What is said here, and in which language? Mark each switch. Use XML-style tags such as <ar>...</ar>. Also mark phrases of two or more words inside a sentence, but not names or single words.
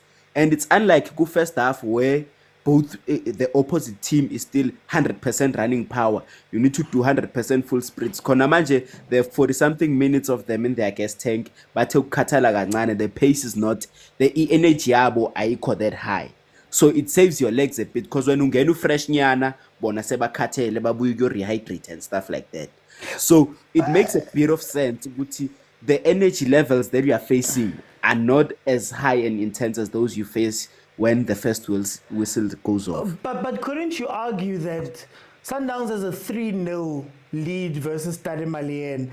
<en>And it's unlike go first half where both the opposite team is still 100% running power. You need to do 100% full sprints. Konamanje, there are 40-something minutes of them in their gas tank, but the pace is not, the energy aiko that high. So it saves your legs a bit, because when you get fresh nyana,</en> <st>bona seba katele,</st> <en>babu you rehydrate and stuff like that. So it makes a bit of sense. The energy levels that you are facing are not as high and intense as those you face when the first whistle goes off. But couldn't you argue that Sundowns has a 3-0 lead versus Stade Malien?</en>